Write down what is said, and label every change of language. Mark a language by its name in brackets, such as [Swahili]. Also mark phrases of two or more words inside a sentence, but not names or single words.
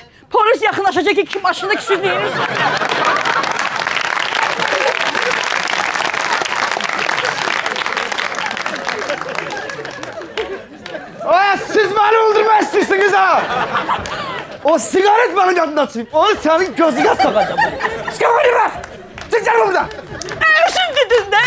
[Azerbaijani] Polis yaxınlaşacaq ki, kim maşında ikisi deyirik. Ay, siz beni öldürmək istəyirsiniz ha! [Turkish] O sigaret benim yadımdan çıkıp, onu senin gözüne sokacağım. Sigaret ver! Çık canım buradan! [Azerbaijani] Özün dedin de!